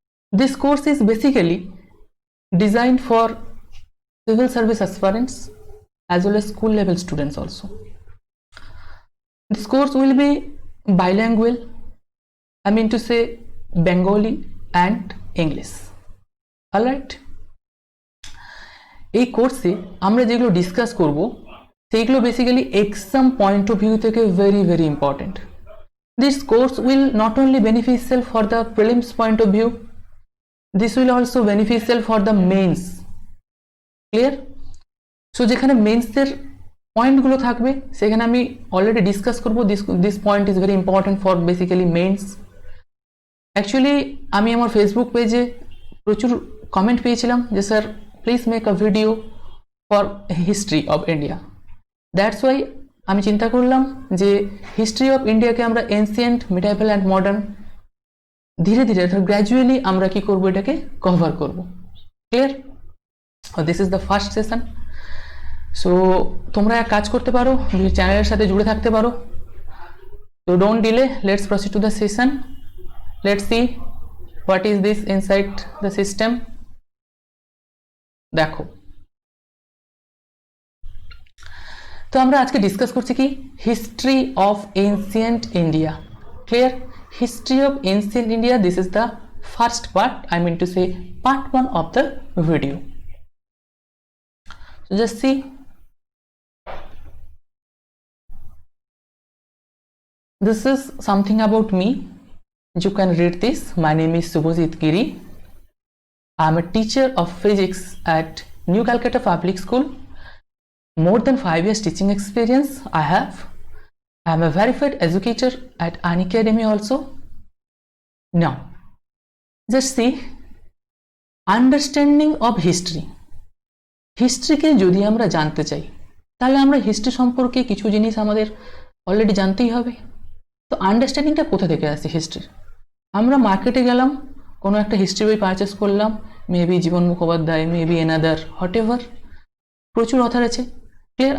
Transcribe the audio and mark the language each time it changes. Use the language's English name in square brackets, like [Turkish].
[English] This course is basically designed for civil service aspirants as well as school level students also. This course will be bilingual, I mean to say Bengali and English. [Bangla] Alright, এই কোর্সে আমরা যেগুলো discuss করব সেগুলো basically exam point of view থেকে [English] very important. This course will not only beneficial for the prelims point of view, this will also beneficial for the mains. Clear? [Bangla] So যেখানে মেন্সের পয়েন্টগুলো থাকবে সেখানে আমি অলরেডি ডিসকাস করব [English] This point is very important for basically mains. [Bangla] Actually আমি আমার Facebook পেজে প্রচুর কমেন্ট পেয়েছিলাম যে sir [English] Please make a video for history of India. [Bangla] That's why আমি চিন্তা করলাম যে হিস্ট্রি অফ ইন্ডিয়াকে আমরা এনসিয়েন্ট, মিডাইভাল অ্যান্ড মডার্ন ধীরে ধীরে অর্থাৎ গ্র্যাজুয়ালি আমরা কি করব, এটাকে কভার করব। Clear? [English] This is the first session. [Bangla] So তোমরা এক কাজ করতে পারো, চ্যানেলের সাথে জুড়ে থাকতে পারো। [English] তো don't delay, let's proceed to the session. Let's see what is this inside the system. [Bangla] দেখো, তো আমরা আজকে ডিসকাস করছি কি history of ancient India. Clear? [English] History of ancient India, this is the first part, I mean to say part 1 of the video. So just see, this is something about me. You can read this. My name is Subhajit Giri. I am a teacher of physics at New Calcutta Public School. More than 5 years teaching experience I have. I am a verified educator at Unacademy also. Now, just see, understanding of history. [Bangla] হিস্ট্রিকে যদি আমরা জানতে চাই তাহলে আমরা history সম্পর্কে কিছু জিনিস আমাদের অলরেডি জানতেই হবে। তো আন্ডারস্ট্যান্ডিংটা কোথা থেকে আসছে হিস্ট্রির? আমরা মার্কেটে গেলাম, কোনো একটা হিস্ট্রি বই পারচেস করলাম, মেবি জীবন Mukhopadhyay, maybe another, hot ever, প্রচুর অথার আছে। ক্লিয়ার?